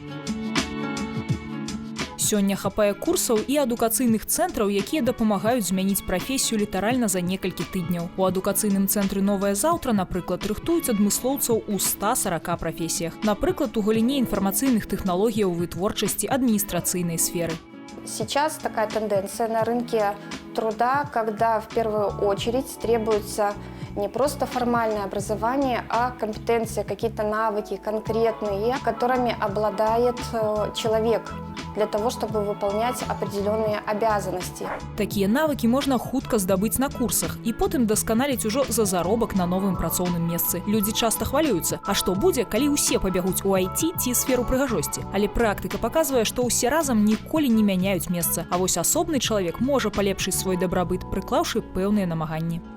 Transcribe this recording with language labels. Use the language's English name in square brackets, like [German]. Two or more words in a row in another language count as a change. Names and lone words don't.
[Belarusian] Сёння хапае курсаў і адукацыйных цэнтраў, якія дапамагаюць змяніць прафесію літаральна за некалькі тыдняў. У адукацыйным цэнтры «Новае заўтра», напрыклад, рыхтуюць адмыслоўцаў у 140 прафесіях. Напрыклад, у галіне інфармацыйных тэхналогіяў, вытворчасці, адміністрацыйнай сферы. [Russian] Сейчас такая тенденция на рынке труда, когда в первую очередь требуется не просто формальное образование, а компетенции, какие-то навыки конкретные, которыми обладает человек для того, чтобы выполнять определенные обязанности. [Belarusian] Такія навыкі можна хутка здабыць на курсах і потым дасканаліць ужо за заробак на новым працоўным месцы. Людзі часта хвалююцца, а што будзе, калі ўсе пабягуць у IT ці сферу прыгажосці? Але практыка паказвае, што ўсе разам ніколі не мяняюць месца, а вось асобны чалавек можа палепшыць свой дабрабыт, прыклаўшы пэўныя намаганні.